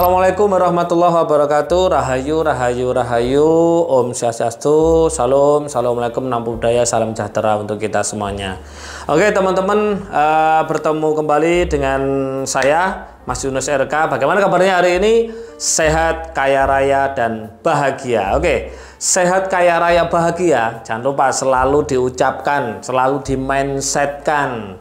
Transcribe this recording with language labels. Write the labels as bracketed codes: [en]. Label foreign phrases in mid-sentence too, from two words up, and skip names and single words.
[ar] السلام عليكم ورحمة الله وبركاته. [id] Rahayu, rahayu, rahayu. Om Swastiastu. Salam, assalamualaikum, nam budaya, salam sejahtera untuk kita semuanya. Oke teman-teman, bertemu kembali dengan saya Mas Yunus RK. Bagaimana kabarnya hari ini? Sehat, kaya raya, dan bahagia. Oke, sehat, kaya raya, bahagia. Jangan lupa selalu diucapkan, selalu di-mindsetkan.